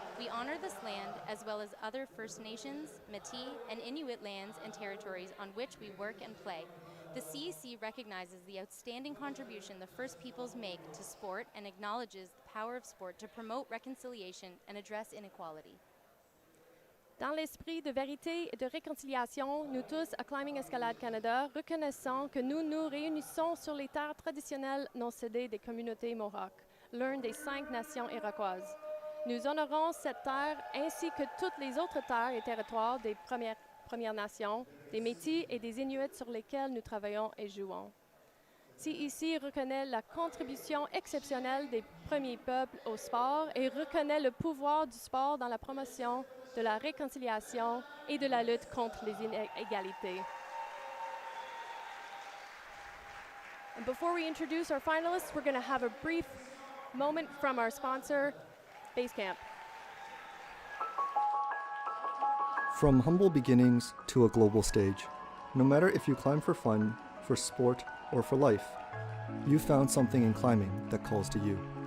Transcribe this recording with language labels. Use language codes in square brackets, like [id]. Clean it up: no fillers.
[en] We honor this land as well as other First Nations, Métis, and Inuit lands and territories on which we work and play. The CEC recognizes the outstanding contribution the First Peoples make to sport and acknowledges the power of sport to promote reconciliation and address inequality. [fr] Dans l'esprit de vérité et de réconciliation, nous tous à Climbing Escalade Canada reconnaissons que nous nous réunissons sur les terres traditionnelles non cédées des communautés Mohawk, l'une des 5 nations iroquoises. Nous honorons cette terre ainsi que toutes les autres terres et territoires des Premières Nations, des Métis et des Inuits sur lesquels nous travaillons et jouons. CEC reconnaît la contribution exceptionnelle des premiers peuples au sport et reconnaît le pouvoir du sport dans la promotion de la réconciliation et de la lutte contre les inégalités. [en] And before we introduce our finalists, we're going to have a brief moment from our sponsor, Basecamp. From humble beginnings to a global stage, no matter if you climb for fun, for sport, or for life, you found something in climbing that calls to you.